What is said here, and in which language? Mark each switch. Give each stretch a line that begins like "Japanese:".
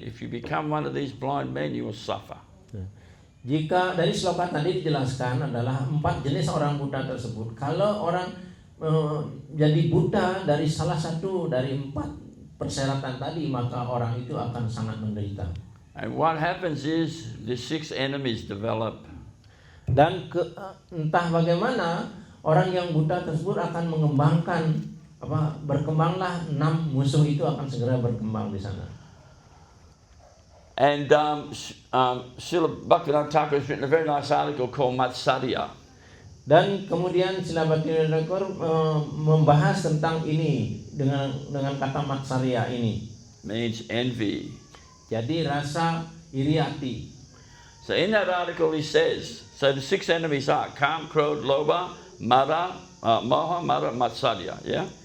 English: If you become one of these blind men, you will suffer.
Indonesian: Jika dari sloka tadi dijelaskan adalah 4 jenis orang buta tersebut. Kalau orang jadi buta dari salah satu dari 4 persyaratan tadi, maka orang itu akan sangat menderita.
English: And what happens is the 6 enemies develop.
Indonesian: Dan entah bagaimana orang yang buta tersebut akan mengembangkan berkembanglah 6 musuh itu akan segera berkembang di sana.
English: And Srila Bhaktivinoda Thakur has written a very nice article called Matsarya.
Indonesian: Dan kemudian Srila Bhaktivinoda Thakur membahas tentang ini dengan kata Matsarya ini.
English: Means envy.
Indonesian: Jadi rasa iri hati.
English: So in that article he says, so the 6 enemies are Kam, Krodh, Lobha, Mada, Moha, Mada, Matsarya. Yeah?